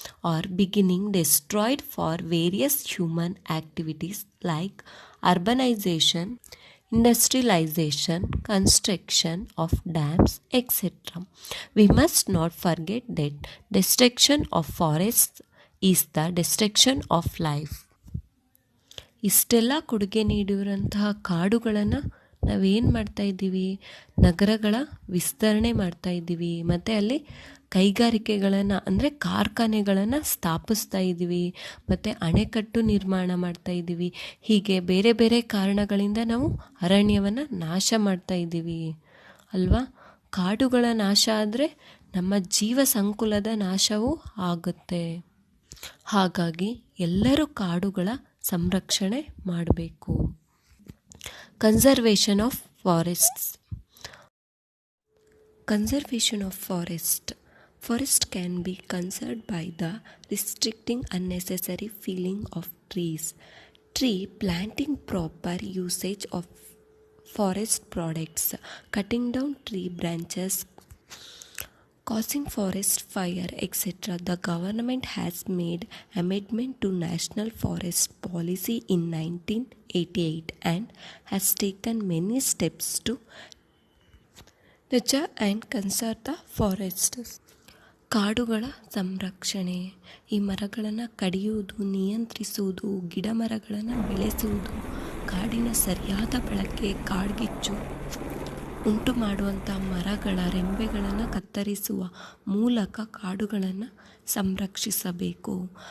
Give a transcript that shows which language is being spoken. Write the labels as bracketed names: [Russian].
[English] or beginning destroyed for various human activities like urbanization, industrialization, construction of dams, etc. We must not forget that destruction of forests is the destruction of life. [Kannada] ಇಷ್ಟೆಲ್ಲ ಕೊಡುಗೆ ನೀಡಿರುವಂತಹ ಕಾಡುಗಳನ್ನು ನಾವೇನು ಮಾಡ್ತಾ ಇದ್ದೀವಿ, ನಗರಗಳ ವಿಸ್ತರಣೆ ಮಾಡ್ತಾ ಇದ್ದೀವಿ, ಮತ್ತು ಅಲ್ಲಿ ಕೈಗಾರಿಕೆಗಳನ್ನು ಅಂದರೆ ಕಾರ್ಖಾನೆಗಳನ್ನು ಸ್ಥಾಪಿಸ್ತಾ ಇದ್ದೀವಿ, ಮತ್ತು ಅಣೆಕಟ್ಟು ನಿರ್ಮಾಣ ಮಾಡ್ತಾ ಇದ್ದೀವಿ. ಹೀಗೆ ಬೇರೆ ಬೇರೆ ಕಾರಣಗಳಿಂದ ನಾವು ಅರಣ್ಯವನ್ನು ನಾಶ ಮಾಡ್ತಾ ಇದ್ದೀವಿ ಅಲ್ವಾ. ಕಾಡುಗಳ ನಾಶ ಆದರೆ ನಮ್ಮ ಜೀವ ಸಂಕುಲದ ನಾಶವೂ ಆಗುತ್ತೆ. ಹಾಗಾಗಿ ಎಲ್ಲರೂ ಕಾಡುಗಳ ಸಂರಕ್ಷಣೆ ಮಾಡಬೇಕು. [English] Conservation of forests. Conservation of forest. Forest can be conserved by the restricting unnecessary felling of trees. Tree planting, proper usage of forest products, cutting down tree branches, causing forest fire, etc. The government has made amendment to National Forest Policy in 1988 and has taken many steps to nurture and conserve the forests. [Kannada] ಕಾಡುಗಳ ಸಂರಕ್ಷಣೆ. ಈ ಮರಗಳನ್ನು ಕಡಿಯುವುದು, ನಿಯಂತ್ರಿಸುವುದು, ಗಿಡ ಮರಗಳನ್ನು ಬೆಳೆಸುವುದು, ಕಾಡಿನ ಸರಿಯಾದ ಬಳಕೆ, ಕಾಡ್ಗಿಚ್ಚು ಉಂಟು ಮಾಡುವಂಥ ಮರಗಳ ರೆಂಬೆಗಳನ್ನು ಕತ್ತರಿಸುವ ಮೂಲಕ ಕಾಡುಗಳನ್ನು ಸಂರಕ್ಷಿಸಬೇಕು.